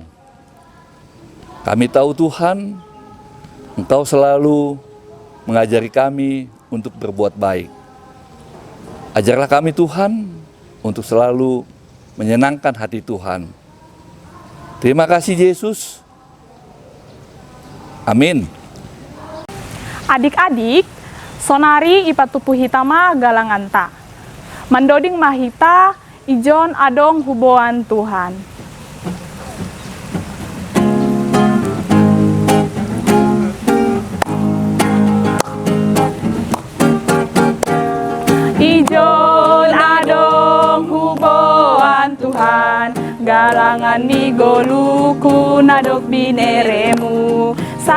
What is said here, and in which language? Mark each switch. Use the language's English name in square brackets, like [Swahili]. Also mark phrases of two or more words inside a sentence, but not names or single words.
[Indonesian] Kami tahu Tuhan, Engkau selalu mengajari kami untuk berbuat baik. Ajarlah kami Tuhan untuk selalu menyenangkan hati Tuhan. Terima kasih Yesus. Amin. Adik-adik, [Batak Simalungun] sonari ipatupu hitama galanganta. Mandoding mahita, ijon adong huboan Tuhan. Ijon adong huboan Tuhan, galangan ni goluku nadok bineremu.